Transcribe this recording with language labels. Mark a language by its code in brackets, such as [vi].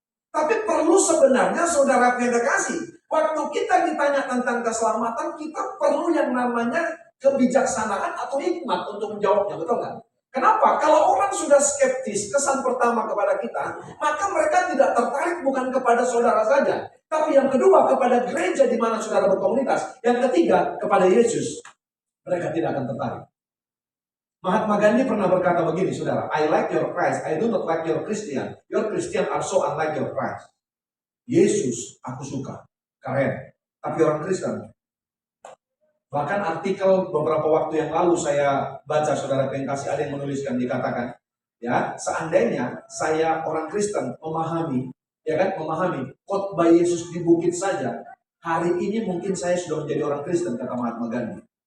[id] Tapi perlu sebenarnya saudara yang kekasih, waktu kita ditanya tentang keselamatan, kita perlu yang namanya kebijaksanaan atau hikmat untuk menjawabnya, betul nggak? Kenapa? Kalau orang sudah skeptis, kesan pertama kepada kita, maka mereka tidak tertarik bukan kepada saudara saja, tapi yang kedua kepada gereja di mana saudara berkomunitas. Yang ketiga kepada Yesus. Mereka tidak akan tertarik. Mahatma Gandhi pernah berkata begini, saudara. [en] I like your Christ, I do not like your Christian. Your Christian are so unlike your Christ. [id] Yesus aku suka, keren. Tapi orang Kristen. Bahkan artikel beberapa waktu yang lalu saya baca, saudara yang kasih, ada yang menuliskan, dikatakan, ya, seandainya saya orang Kristen memahami, ya kan, memahami khotbah Yesus di bukit saja, hari ini mungkin saya sudah menjadi orang Kristen, kata Mahatma Gandhi.